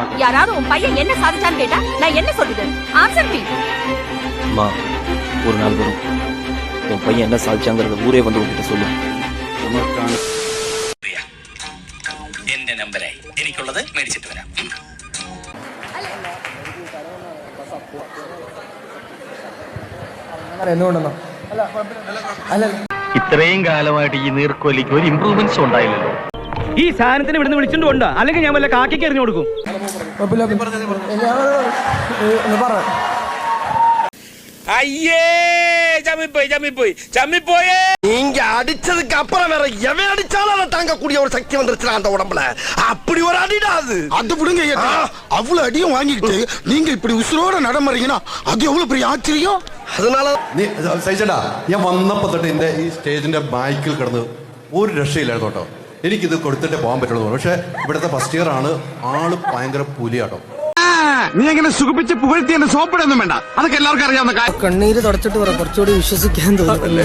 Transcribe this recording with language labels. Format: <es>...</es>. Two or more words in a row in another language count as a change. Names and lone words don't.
<ta>யாராவது உன் பையன் என்ன சாதிச்சான்னு கேட்டா நான் என்ன சொல்றது?</ta> <en>answer me.</en> <ta>அம்மா, ஒரு நாள் வரும் உன் பையன் என்ன சாதிச்சாங்கிறத ஊரே வந்து உங்ககிட்ட சொல்லு.</ta> <ml>എന്റെ നമ്പരെ എനിക്കുള്ളത് മേടിച്ചിട്ട് വരാം. ഇത്രയും കാലമായിട്ട് ഈ നീർക്കോലിക്ക് ഒരു ഇംപ്രൂവ്മെന്റ്സ് ഉണ്ടായില്ലല്ലോ. ഈ സാധനത്തിന് ഇവിടുന്ന് വിളിച്ചിട്ട് കൊണ്ടോ, അല്ലെങ്കിൽ ഞാൻ വല്ല കാക്കിക്ക് എറിഞ്ഞു കൊടുക്കും. അയ്യേ, ചമ്മിപ്പോയി.</ml> <ta>நீங்க அடிச்சதுக்கு அப்புறம் வேற எவன் அடிச்சாலும் தாங்கக்கூடிய ஒரு சக்தி வந்துருச்சு அந்த உடம்புல. அப்படி ஒரு அடிடாது. அது விடுங்க, அவ்வளவு அடியும் வாங்கிக்கிட்டு நீங்க இப்படி உசுரோட நடமறீங்கன்னா அது எவ்வளவு பெரிய ஆச்சரியம். அதனால</ta> <ml>സഹിച്ചടാ, ഞാൻ വന്നപ്പോ തൊട്ട് എന്റെ ഈ സ്റ്റേജിന്റെ ബാക്കിൽ കിടന്ന് ഒരു രക്ഷയില്ലായിരുന്നു കേട്ടോ. എനിക്കിത് കൊടുത്തിട്ടേ പോകാൻ പറ്റുള്ളൂ. പക്ഷെ ഇവിടുത്തെ</ml> <en>first year</en> <ml>ആണ്, ആള് ഭയങ്കര പുലിയാട്ടോ. നീ എങ്ങനെ സുഖിപ്പിച്ച് പുകഴ്ത്തി എന്റെ സോപ്പിടൊന്നും വേണ്ട, അതൊക്കെ എല്ലാവർക്കും അറിയാവുന്ന കാര്യം. കണ്ണീര് തുടച്ചിട്ട് പറ, കുറച്ചുകൂടി വിശ്വസിക്കാൻ തോന്നുന്നല്ലേ.</ml>